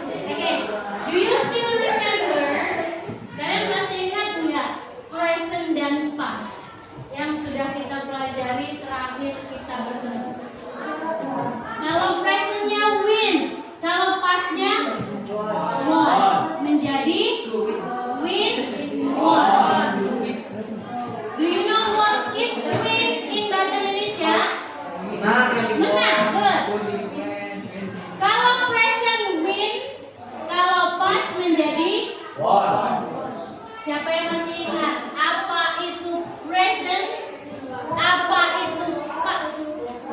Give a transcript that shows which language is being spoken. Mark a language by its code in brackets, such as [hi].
[en] Oke, do you still remember? [id] Kalian masih ingat nggak present dan past yang sudah kita pelajari terakhir kita bertemu? Kalau presentnya win, kalau pastnya won, menjadi win won. [en] Do you know what is win in bahasa Indonesia? [id] Menang, good. Kalau present win, kalau past menjadi siapa yang masih ingat apa itu present, apa itu past?